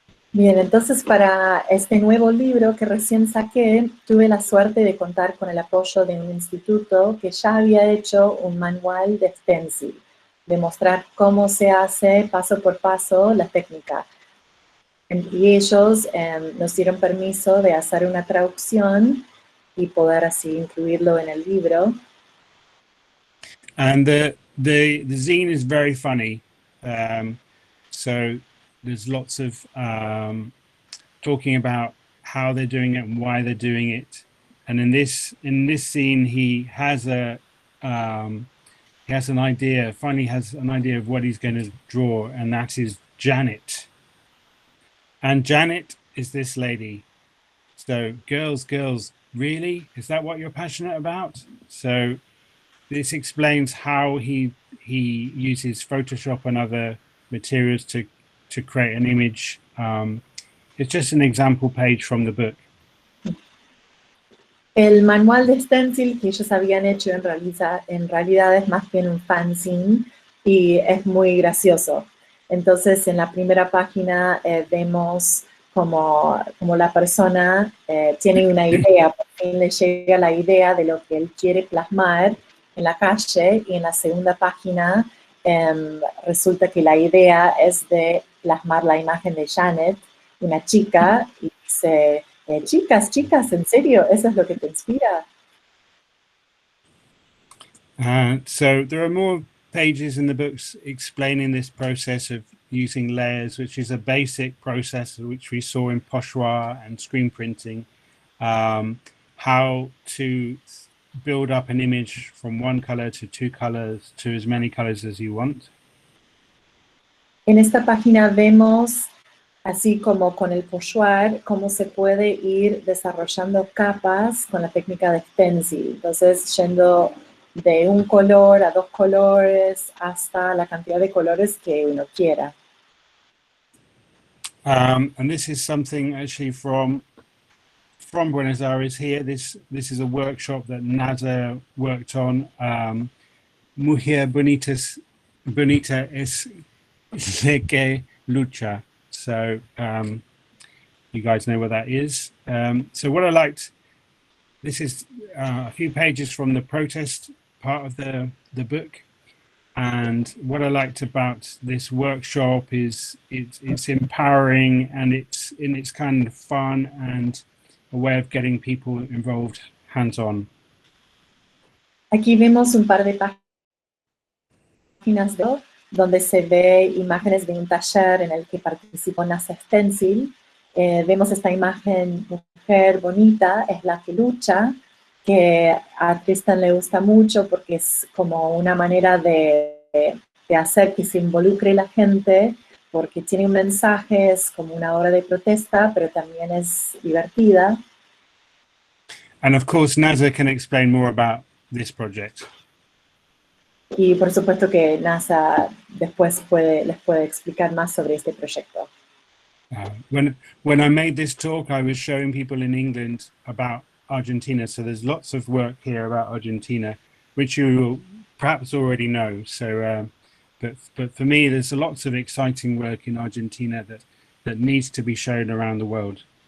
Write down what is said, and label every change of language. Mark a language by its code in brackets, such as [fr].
[es] Bien, entonces para este nuevo libro que recién saqué, tuve la suerte de contar con el apoyo de un instituto que ya había hecho un manual de stencil, de mostrar cómo se hace paso por paso la técnica. Y ellos nos dieron permiso de hacer una traducción y poder así incluirlo en el libro. [en] And the zine is very funny. So there's lots of talking about how they're doing it and why they're doing it. And in this scene, he has an idea. Finally, has an idea of what he's going to draw, and that is Janet. And Janet is this lady. So girls, really? Is that what you're passionate about? So this explains how he uses Photoshop and other materials to create an image. It's just an example page from the book. [es] El manual de stencil que ellos habían hecho en realidad es más bien un fanzine y es muy gracioso. Entonces, en la primera página vemos como la persona tiene una idea, por fin le llega la idea de lo que él quiere plasmar en la calle, y en la segunda página resulta que la idea es de plasmar la imagen de Janet, una chica, y dice, chicas, ¿en serio? ¿Eso es lo que te inspira? [en] So there are more pages in the books explaining this process of using layers, which is a basic process which we saw in pochoir and screen printing, how to build up an image from one color to two colors to as many colors as you want. [es] En esta página vemos, así como con el pochoir, cómo se puede ir desarrollando capas con la técnica de stencil. Entonces, yendo de un color a dos colores hasta la cantidad de colores que uno quiera. [en] And this is something actually from Buenos Aires here. This is a workshop that NASA worked on. [es] Mujer bonita es la que lucha. [en] So you guys know what that is. So what I liked, this is a few pages from the protest part of the book. And what I liked about this workshop is it's empowering, and it's kind of fun and a way of getting people involved hands-on. [es] Aquí vemos un par de páginas donde se ve imágenes de un taller en el que participó NASA Stencil. Vemos esta imagen, mujer bonita, es la que lucha, que a Tristan le gusta mucho porque es como una manera de hacer que se involucre la gente, porque tiene un mensaje, es como una obra de protesta, pero también es divertida. [en] And of course, NASA can explain more about this project. [es] Y por supuesto que NASA después les puede explicar más sobre este proyecto. [en] When I made this talk, I was showing people in England about Argentina. So there's lots of work here about Argentina, which you will perhaps already know. So, but for me, there's lots of exciting work in Argentina that needs to be shown around the world.